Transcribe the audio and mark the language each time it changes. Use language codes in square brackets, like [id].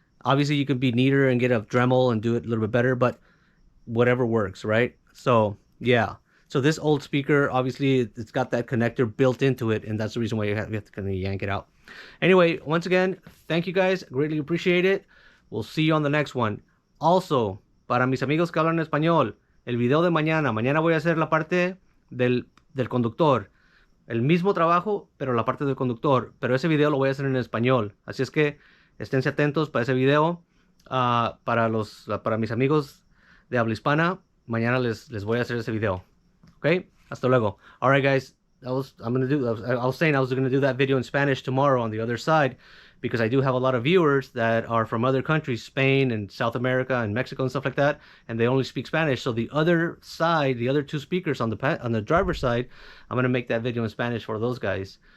[en] Obviously you could be neater and get a Dremel and do it a little bit better, but whatever works, right? So yeah. So this old speaker, obviously it's got that connector built into it, and that's the reason why you have to kind of yank it out. Anyway, once again, thank you guys. Greatly appreciate it. We'll see you on the next one. [es] Also, para mis amigos que hablan español, el video de mañana voy a hacer la parte del conductor. El mismo trabajo, pero la parte del conductor. Pero ese video lo voy a hacer en español. Así es que esténse atentos para ese video. Para mis amigos de habla hispana, mañana les voy a hacer ese video. [en] Okay? [es] Hasta luego. [en] All right, guys. I was saying I was gonna do that video in Spanish tomorrow on the other side, because I do have a lot of viewers that are from other countries, Spain and South America and Mexico and stuff like that, and they only speak Spanish. So the other side, the other two speakers on the driver's side, I'm gonna make that video in Spanish for those guys.